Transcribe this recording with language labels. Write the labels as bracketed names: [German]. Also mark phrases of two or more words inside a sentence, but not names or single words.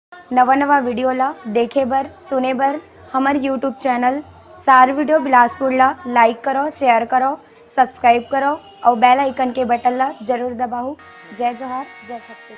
[Chhattisgarhi] नवा नवा वीडियो ला देखे बर सुने बर हमारे [English] YouTube channel [Chhattisgarhi] सार वीडियो बिलासपुर ला लाइक करो, शेयर करो, सब्सक्राइब करो और [English] bell icon [Chhattisgarhi] के बटन ला जरूर दबाओ। जय जोहार, जय छत्तीसगढ़।